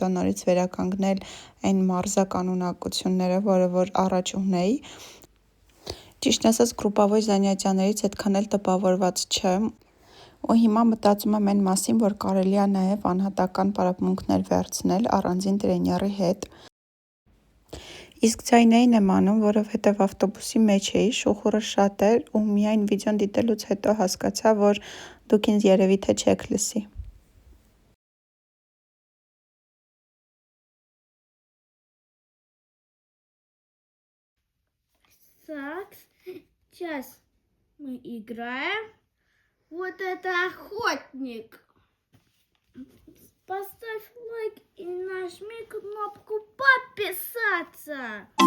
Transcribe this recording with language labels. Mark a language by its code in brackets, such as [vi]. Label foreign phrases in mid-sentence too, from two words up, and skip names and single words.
[hy] նորից վերականգնել այն մարզականունակությունները, որը որ առաջ ունեի, ճիշտ ասած գրուպավոր զանյացիաներից այդքան էլ տպավորված չեմ, ու հիմա մտածում եմ այն մասին, որ կարելի է նաև անհատական պարապմունքներ վերցնել առանձին տրեյների հետ։ Իսկ ձայնային եմ անում, որովհետև ավտոբուսի մեջ էի, շուխուրը շատ էր ու միայն վիդեոն դիտելուց հետո հասկացա, որ դուք ինձ երևի թե չեք լսի։ [ru] Так, сейчас мы играем. Вот это охотник. Поставь лайк и нажми кнопку подписаться.